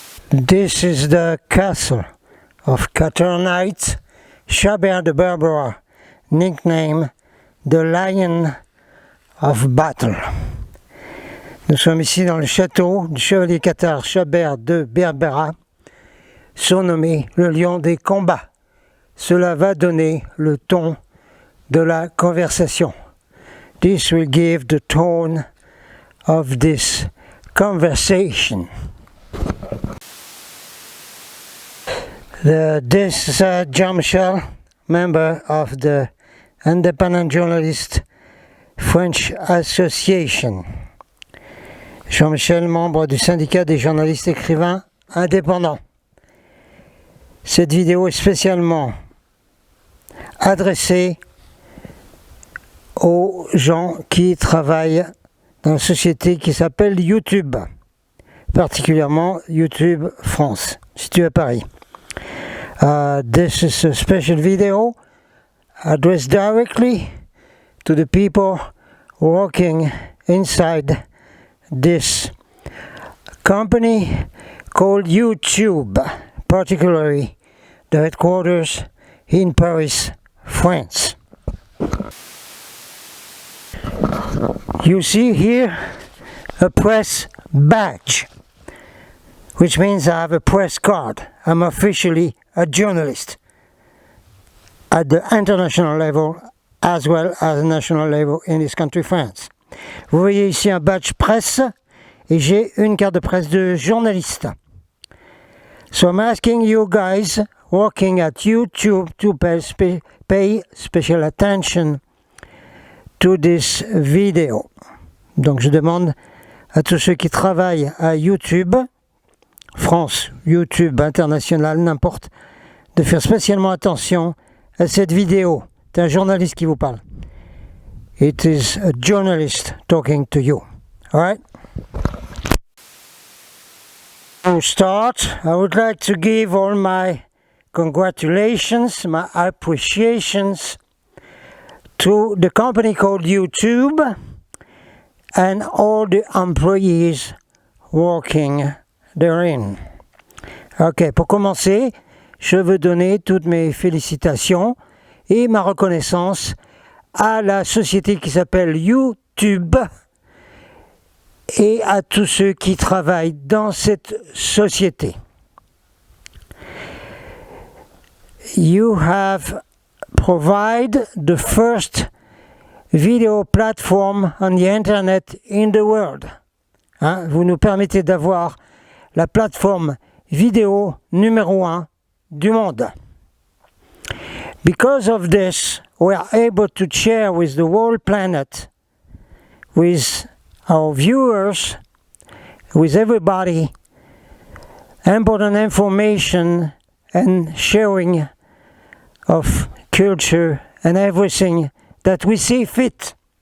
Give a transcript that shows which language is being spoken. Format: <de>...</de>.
<en>This is the castle of Caternite, Chabert de Berbera, nicknamed the Lion of Battle.</en> <fr>Nous sommes ici dans le château du chevalier cathare Chabert de Berbera, surnommé le lion des combats. Cela va donner le ton de la conversation.</fr> <en>This will give the tone of this conversation. This is Jean-Michel, member of the Independent Journalist French Association.</en> <fr>Jean-Michel, membre du syndicat des journalistes écrivains indépendants. Cette vidéo est spécialement adressée aux gens qui travaillent dans une société qui s'appelle YouTube, particulièrement YouTube France, située à Paris.</fr> <en>This is a special video addressed directly to the people working inside this company called YouTube, particularly the headquarters in Paris, France. You see here a press badge, which means I have a press card. I'm officially a journalist at the international level as well as national level in this country, France.</en> <fr>Vous voyez ici un badge presse et j'ai une carte de presse de journaliste.</fr> <en>So I'm asking you guys working at YouTube to pay special attention to this video.</en> <fr>Donc je demande à tous ceux qui travaillent à YouTube, France, YouTube, international, n'importe, de faire spécialement attention à cette vidéo. C'est un journaliste qui vous parle.</fr> <en>It is a journalist talking to you. All right? To start, I would like to give all my congratulations, my appreciations to the company called YouTube and all the employees working therein.</en> <fr>Ok, pour commencer, je veux donner toutes mes félicitations et ma reconnaissance à la société qui s'appelle YouTube et à tous ceux qui travaillent dans cette société.</fr> <en>You have provided the first video platform on the internet in the world.</en> <fr>Hein, vous nous permettez d'avoir la plateforme vidéo numéro 1 du monde.</fr> <en>Because of this, we are able to share with the whole planet, with our viewers, with everybody, important information and sharing of culture and everything that we see fit.</en>